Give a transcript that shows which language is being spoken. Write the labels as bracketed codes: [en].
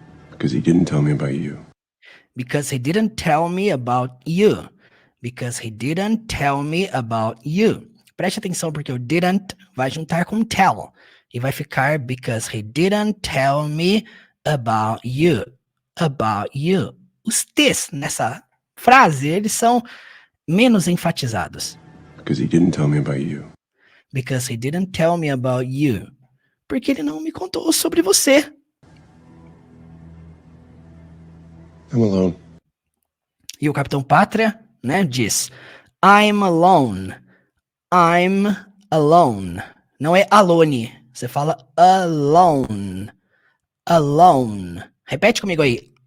[en] Because he didn't tell me about you. Because he didn't tell me about you. Because he didn't tell me about you. [pt] Preste atenção porque o didn't vai juntar com tell. E vai ficar [en] because he didn't tell me about you. About you. [pt] Os T's nessa frase, eles são menos enfatizados. [en] Because he didn't tell me about you. Because he didn't tell me about you. [pt] Porque ele não me contou sobre você. [en] I'm alone. [pt] E o Capitão Pátria, né, diz [en] I'm alone. I'm alone. [pt] Não é [en] alone. [pt] Você fala alone. Alone. Repete comigo aí.